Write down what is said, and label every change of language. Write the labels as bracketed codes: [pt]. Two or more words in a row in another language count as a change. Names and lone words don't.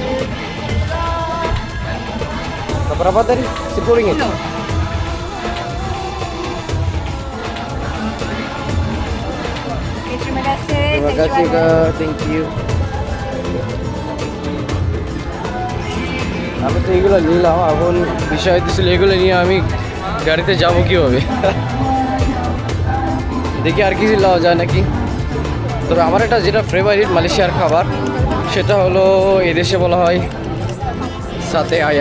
[ms] Berapa tadi? 10 ringgit. Okay, terima kasih. Terima kasih Kak, [en] thank you. [bn] আমি তো এগুলো নিলাম, এখন বিষয় হচ্ছে এগুলো নিয়ে আমি গাড়িতে যাবো কীভাবে? দেখি আর কিছু লওয়া যায় নাকি। তবে আমার একটা যেটা ফেভারিট মালয়েশিয়ার খাবার সেটা হলো এদেশে বলা হয় [ms] sate ayam.